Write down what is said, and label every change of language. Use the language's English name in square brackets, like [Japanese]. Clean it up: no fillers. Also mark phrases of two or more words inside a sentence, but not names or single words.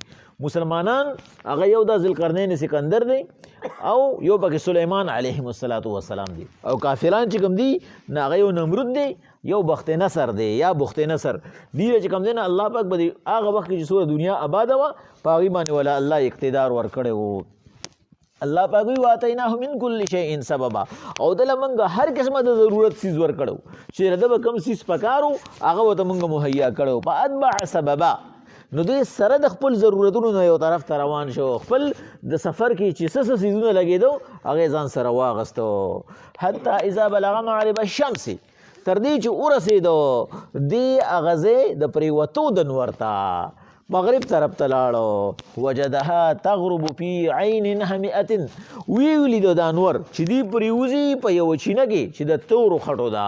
[Pashto] مسلمانان هغه یو د ذوالقرنین سکندر دی او یو پکې سلیمان [Arabic] علیه السلام [Pashto] دی، او کافران چې کوم دي نه هغه یو نمرود دی یو بخت نصر دی یا بخت نصر دی چې کوم دی نه الله پاک به هغه وخت کې چې څومره دنیا آباده وه په هغې باندې ولا الله اقتدار ورکړی و. الله پاک وی [Arabic] واتیناه من کل شیء سببا، [Pashto] او دله موږ هر قسمه د ضرورت څیز ورکړو چې د به کوم څیز پکار و هغه ورته موږ مهیا کړی و. [Arabic] فاتبع سببا، [Pashto] نو دوی سره د خپل ضرورتونو نه یو طرف ته روان شو، خپل د سفر کې چې څه څیزونه لګېدو هغې ځان سره واغستو. [Arabic] حتی اذا بلغ مغرب الشمس، [Pashto] تر دې چې ورسېدو دې هغه ځای د پرېوتو د نور ته مغرب طرف ته لاړو. [Arabic] وجدها تغرب فی عین حمیئة، [Pashto] ویې ولیدو دا انور چې دوی پرېوځي په یوه چینه کې چې د تورو خټو ده.